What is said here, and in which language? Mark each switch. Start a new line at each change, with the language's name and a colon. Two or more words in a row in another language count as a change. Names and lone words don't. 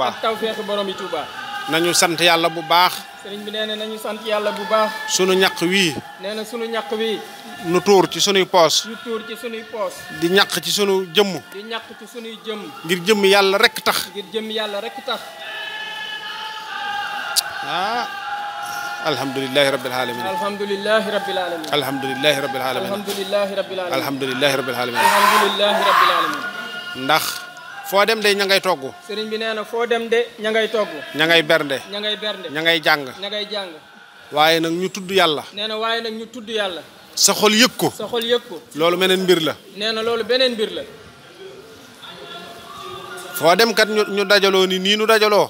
Wolof: ak tawfeexi borom yi Touba nañu sant yàlla bu baax sëriñ bi nee na nañu sant yàlla bu baax sunu ñaq wii nee na sunu ñaq wii nu tuur ci sunuy poos ñu tuur ci sunuy poos di ñaq ci sunu jëmm di ñaq ci sunuy jëmm ngir jëmm yàlla rek tax ngir jëmm yàlla rek tax
Arabic: الحمد لله رب العالمين الحمد لله رب العالمين الحمد لله رب العالمين الحمد لله رب العالمين الحمد لله رب العالمين الحمد لله رب العالمين
Wolof: ndax foo dem de ña ngay togg sëriñ bi nee na foo dem de ña ngay togg ña ngay bernde ña ngay bernde ña ngay jàng ña ngay jàng waaye nag ñu tudd yàlla nee na waaye nag ñu tudd yàlla sa xol yëg ko sa xol yëg ko loolu meneen mbir la nee na loolu beneen mbir la foo dem kat ñu dajaloo nii nu dajaloo